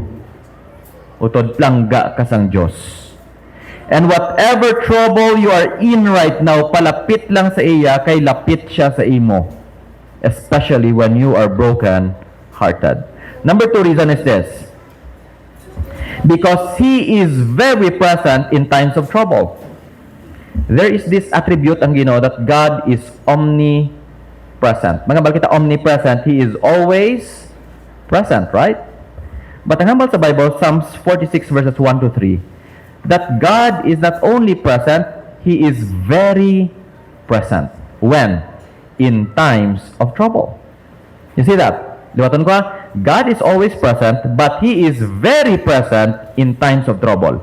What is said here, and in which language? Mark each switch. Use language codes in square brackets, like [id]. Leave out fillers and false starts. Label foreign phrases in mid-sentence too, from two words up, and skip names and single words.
[hil] Utod langga ka sang Diyos. [en] And whatever trouble you are in right now, [hil] palapit lang sa iya, kay lapit siya sa imo. [en] Especially when you are broken-hearted. Number two reason is this. Because He is very present in times of trouble. There is this attribute [hil] ang Ginoo [en] that God is omnipresent. [hil] Mga kita [en] omnipresent, He is always present, right? But [hil] ang hambal sa [en] Bible, Psalms 46 verses 1 to 3, that God is not only present, He is very present. When? In times of trouble. You see that? [hil] Liwatan ko, [en] God is always present, but He is very present in times of trouble.